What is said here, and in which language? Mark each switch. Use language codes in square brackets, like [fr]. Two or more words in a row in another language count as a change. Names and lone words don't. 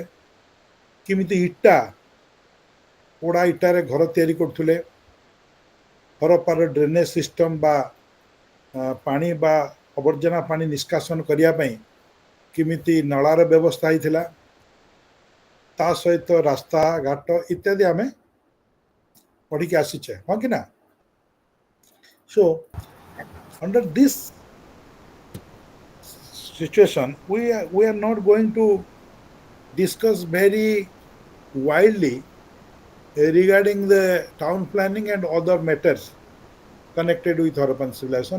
[or] କେମିତି ଇଟା, ପୋଡ଼ା ଇଟାରେ ଘର ତିଆରି କରୁଥିଲେ, ହରପ୍ପାର ଡ୍ରେନେଜ୍ ସିଷ୍ଟମ୍ ବା ପାଣି ବା ଆବର୍ଜନା ପାଣି ନିଷ୍କାସନ କରିବା ପାଇଁ କେମିତି ନଳାର ବ୍ୟବସ୍ଥା ହେଇଥିଲା, ତା ସହିତ ରାସ୍ତା ଘାଟ ଇତ୍ୟାଦି ଆମେ ପଢ଼ିକି ଆସିଛେ, ହଁ କି ନା? [en] So, under this situation, we are not going to discuss very widely regarding the town planning and other matters connected with Harappan civilization.